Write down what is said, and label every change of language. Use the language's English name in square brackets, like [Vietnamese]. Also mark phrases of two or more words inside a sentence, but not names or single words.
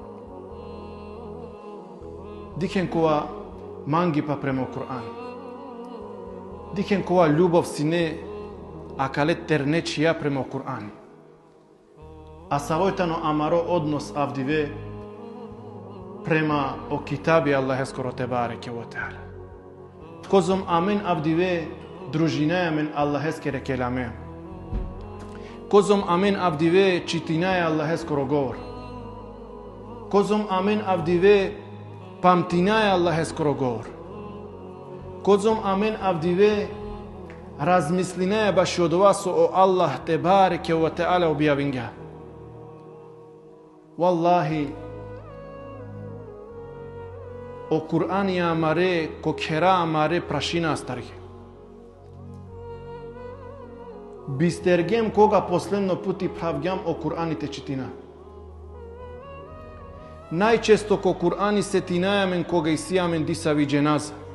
[Romany] Diken kova mangi pa prema Kur'an. Diken kova ljubov sine akale ternečija prema Kur'an. A savojtano amaro odnos avdive prema o kitabi Allahe skoro [Arabic] تبارك وتعالى. [Romany] Kozom amen avdive družinaja men Allahe skere kelame. Kozom amen avdive čitinaja Allahe skoro govor. Kozom amen avdive pamtinaja Allahe skoro govor. Kozom amen avdive razmislinaja baš od vas o Allah [Arabic] تبارك وتعالى [Romany] objavinga. Wallahi o Kur'ani amare ko kera amare prašina starge. Bistergem koga posledno puti pravgjam o Kur'ani te čitina. Najčesto ko Kur'ani se tinajamen koga isijamen disavi dženaza.